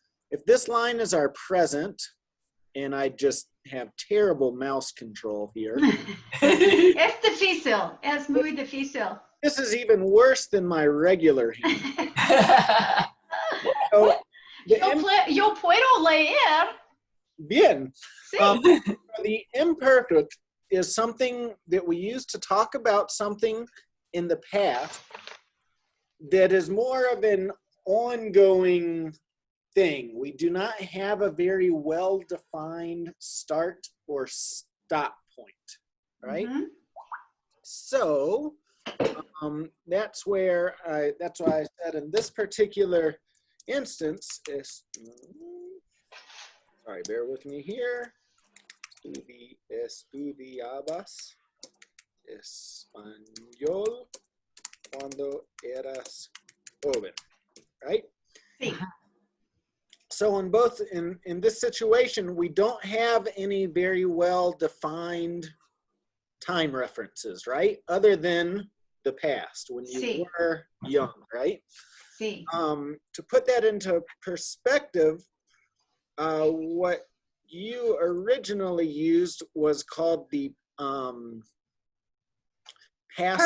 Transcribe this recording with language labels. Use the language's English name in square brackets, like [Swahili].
[English] If this line is our present, and I just have terrible mouse control here. [Spanish] Es difícil, es muy difícil. [English] This is even worse than my regular hand. So, [Spanish] yo puedo leer. Bien. Sí. [English] The imperfect is something that we use to talk about something in the past that is more of an ongoing thing. We do not have a very well-defined start or stop point, right? So that's why I said in this particular instance is, sorry, bear with me here. [Spanish] Estudiabas español cuando eras joven, right? Sí. [English] So in this situation, we don't have any very well defined time references, right? Other than the past, when you [Spanish] Sí. [English] were young, right? [Spanish] Sí. [English] To put that into perspective, what you originally used was called the past.